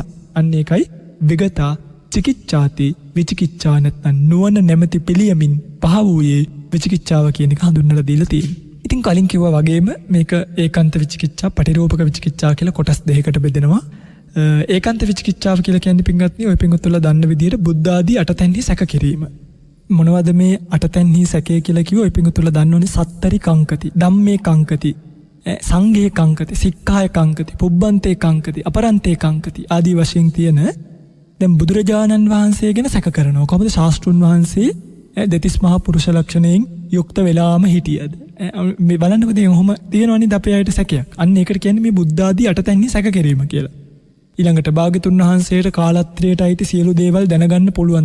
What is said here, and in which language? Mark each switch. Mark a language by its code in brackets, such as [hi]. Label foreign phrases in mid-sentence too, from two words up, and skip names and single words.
[si] අන්න ඒකයි [pi] විගතා චිකිච්ඡාති විචිකිච්ඡා [si] නැත්නම් නුවණ නැමැති පිළියමින් පහ වූයේ විචිකිච්ඡාව කියන එක හඳුන්වලා දීලා තියෙනවා. ඉතින් කලින් කිව්වා වගේම මේක ඒකාන්ත විචිකිච්ඡා, පටිරූපක විචිකිච්ඡා කියලා කොටස් දෙකකට බෙදෙනවා. ඒකාන්ත විචිකිච්ඡාව කියලා කියන්නේ පින්වත්නි ඔය පින්වත්තුලා දන්න විදිහට බුද්ධ ආදී අටතැන්හි සැක කිරීම. මොනවද මේ අටතැන්හි සැකය කියලා කිව්ව ඔය පින්වත්තුලා දන්නෝනේ [pi] සත්තරි කංකති, ධම්මේ කංකති, සංඝේ කංකති, සික්ඛාය කංකති, පුබ්බන්තේ කංකති, අපරන්තේ කංකති [si] ආදී වශයෙන් තියෙන දැන් බුදුරජාණන් වහන්සේ ගැන සැක කරනවා. කොහොමද ශාස්ත්‍රුන් වහන්සේ දෙතිස් මහා පුරුෂ ලක්ෂණයෙන් යුක්ත වෙලාම හිටියද? මේ බලන්නකෝ දැන් ඔහොම තියෙනවනේ අපේ අයට සැකයක්. අන්න ඒකට කියන්නේ මේ බුද්ධ ආදී අටතැන්හි සැක කිරීම කියලා. ඊළඟට භාග්‍යතුන් වහන්සේට කාලත්‍රයට අයිති සියලු දේවල් දැනගන්න පුළුවන්ද?